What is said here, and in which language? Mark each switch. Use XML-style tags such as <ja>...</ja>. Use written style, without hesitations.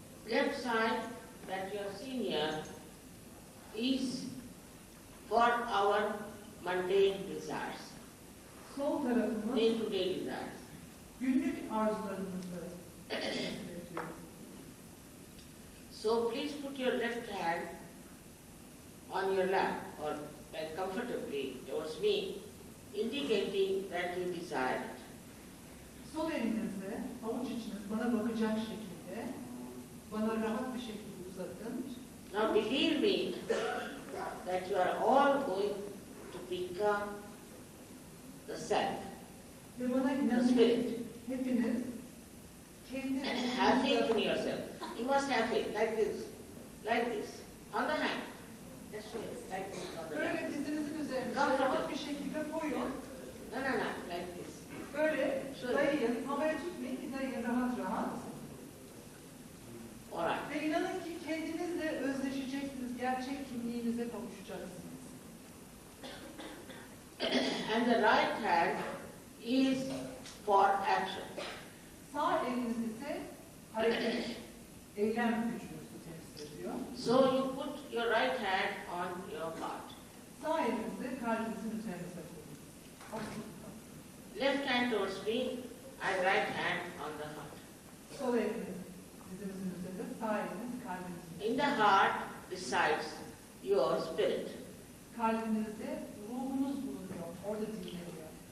<en>Left side that you are seeing here is for our mundane desires,</en> <tr>Sol tarafımız</tr> <en>day-to-day desires.</en> <tr>günlük arzularımızı üretiyor.</tr> <en>So please put your left hand on your lap or comfortably towards me, indicating that you desire it.</en> <tr>Sol elinizi avuç içiniz bana bakacak şekilde, bana rahat bir şekilde uzatın.</tr> <en>Now believe me that you are all going to become the self,</en> <tr>Ve bana</tr> <en>the</en> <tr>inanın</tr> <en>spirit.</en> <tr>hepiniz kendi</tr> <en>Have faith in yourself. You must have faith, like this, on the hand. Just do it, like this on the</en> <tr>böyle</tr> <en>hand.</en> <tr>dizinizin üzerine rahat bir şekilde koyun.</tr> <en>No, like this.</en> <tr>Böyle dayayın, havaya tutmayın, bir dayayın rahat rahat.</tr> <en>Alright.</en> <tr>Ve inanın ki kendinizle özleşeceksiniz, gerçek kimliğinize kavuşacaksınız.</tr> <en>And the right hand is for action.</en> <tr>Sağ eliniz ise hareket, eylem gücünüzü temsil ediyor.</tr> <en>So you put your right hand on your heart.</en> <tr>Sağ elinizi kalbinizin üzerinize koyun.</tr> <en>Left hand towards me and right hand on the heart.</en> <tr>Sol eliniz dizinizin üzerinde, sağ eliniz kalbinizin üzerinde.</tr> <en>In the heart resides your spirit.</en> <tr>Kalbinizde ruhunuz bulunuyor, orada dinleniyor.</tr>